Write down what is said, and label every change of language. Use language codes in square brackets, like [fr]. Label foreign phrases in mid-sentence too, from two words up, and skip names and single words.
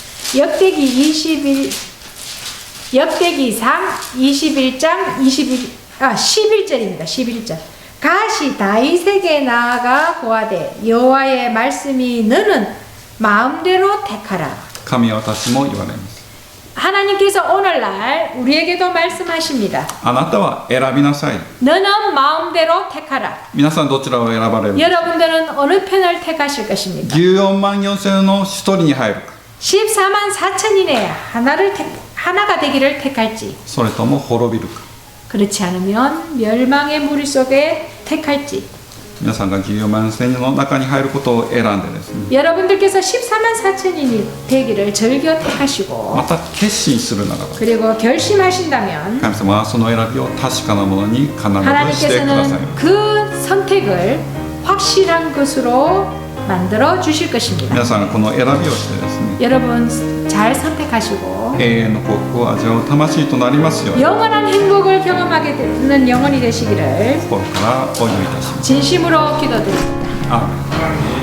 [ko] 역대기 3 21장 11절입니다. 11절. 가시 다윗에게 나아가 고하되 여호와의 말씀이 너는 마음대로 택하라. [ja] 神は私も言われます。 [ko] 하나님께서 오늘날 우리에게도 말씀하십니다. [ja] あなたは選びなさい。 [ko] 너는 마음대로 택하라. [ja] 皆さんどちらを選ばれる？ [ko] 여러분들은 어느 편을 택하실 것입니까? [ja] 14 万4千の一人に入るか、 [ko] 14만 4천인에 하나가 되기를 택할지, [ja] それとも滅びるか。 [ko] 그렇지 않으면 멸망의 무리 속에 택할지. [ja] 皆さんが14万4千の中に入ることを選んでですね、 [ko] 여러분들께서 14만 4천인이 되기를 즐겨 택하시고 [ja] また決心するならば、 [ko] 그리고 결심하신다면 [ja] 神様はその選びを確かなものに必ずしてください。 [ko] 하나님께서는 그 선택을 확실한 것으로 만들어 주실 것입니다. [ja] 皆さんがこの選びをしてですね、 [ko] 여러분 잘 선택하시고 [ja] 永遠の幸福を味わう魂となりますように、 [ko] 영원한 행복을 경험하게 되는 영혼이 되시기를 [ja] 心からお祈りいたします。 [ko] 진심으로 기도드립니다. [ja] アーメン。